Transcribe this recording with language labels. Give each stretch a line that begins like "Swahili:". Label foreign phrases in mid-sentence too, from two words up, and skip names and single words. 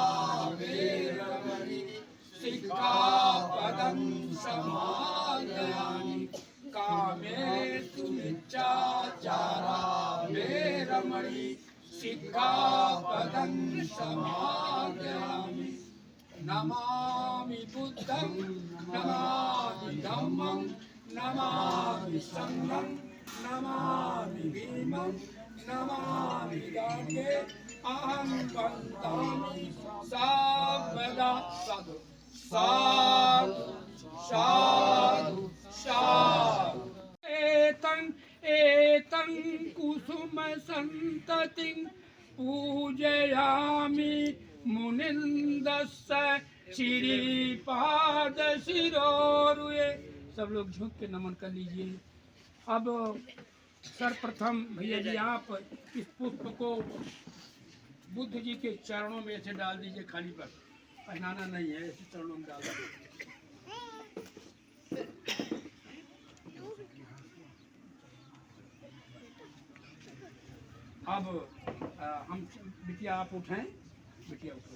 Pali: वेरमणि शिक्षापदं समादयामि कामेषु मिथ्याचारा वेरमणि शिक्षापदं समादयामि नमामि बुद्धं नमामि धम्मं नमामि संघं नमामि भीमं नमामि गंगे अहं वन्दामि सर्वदा साधु साधु साधु साधु एतं एतं कुसुम संततिं पूजयामि मुनिन्दस्य श्रीपाद शिरोरुहे।
Hindi: सब लोग झुक के नमन कर लीजिए। अब सर्वप्रथम भैया जी आप इस पुष्प को बुद्ध जी के चरणों में ऐसे डाल दीजिए, खाली पर पहनाना नहीं है, ऐसे चरणों में डाल दीजिए। अब हम बिटिया आप उठाएं, बिटिया उठो।